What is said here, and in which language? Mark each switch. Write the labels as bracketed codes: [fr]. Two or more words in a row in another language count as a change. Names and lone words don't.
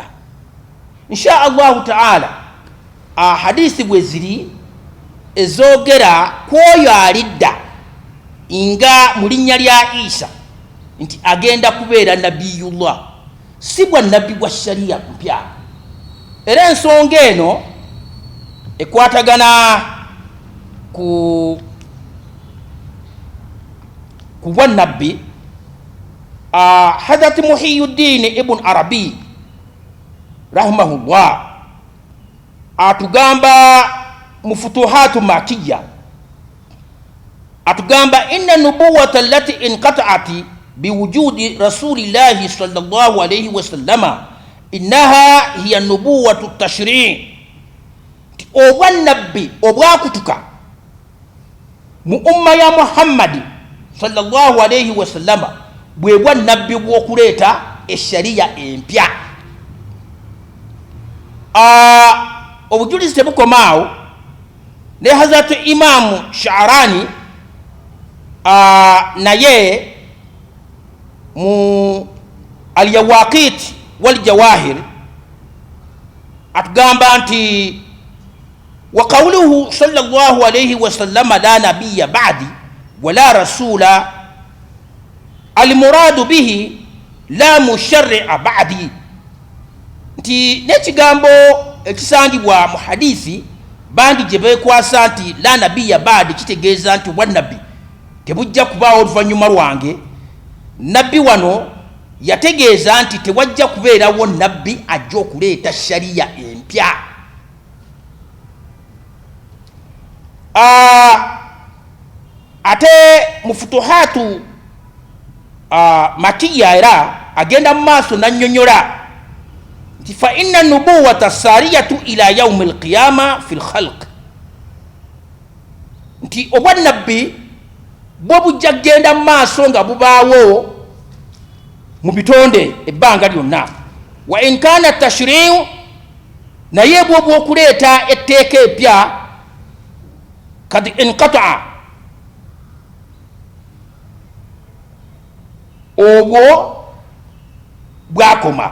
[ar] إن شاء الله تعالى [lg] hadithi bwe ziri ezoogera ku oyo alidda nga mu linnya lya Isa nti agenda kubeera nabiyullah, si bwa nabbi bwa shariya mpya. Era ensonga eno ekwatagana ku bwannabbi. Hadrat Muhyiddin ibn Arabi rahimahullah atugamba mu futuhatu Makiyya, atugamba [ar] إن النبوة التي انقطعت بوجود رسول الله صلى الله عليه وسلم إنها هي نبوة التشريع', [lg] obwannabbi obwakutuka mu umma ya Muhammadi [ar] صلى الله عليه وسلم [lg] bwe bwannabbi bw'okuleeta eshariya empya. Obujulizi tebukomaawo, ne Hazrat Imamu Sha'rani naye mu al-Yawaqit wal Jawahir atugamba [ar] nti وقوله صلى الله عليه وسلم لا نبي بعدي ولا رسول المراد به لا مشرع بعدي, [lg] nti n'ekigambo ekisangibwa mu hadithi bandi gye beekwasa nti [ar] لا نبي بعدي [lg] kitegeeza nti obwannabbi tebujja kubaawo oluvannyuma lwange. Nabbi wano yategeeza nti tewajja kubeerawo nabbi ajja okuleeta shariya empya. Ate mu futuhatu Makiyya era agenda mu maaso n'annyonnyola nti [ar] فإن النبوة سارية إلى يوم القيامة في الخلق, [lg] nti obwannabbi bwo bujja kgenda mu maaso nga bubaawo mu bitonde ebbanga lyonna. [ar] وإن كان التشريع, [lg] naye bwo bw'okuleeta etteeka epya [ar] قد انقطع [lg] obwo bwakoma.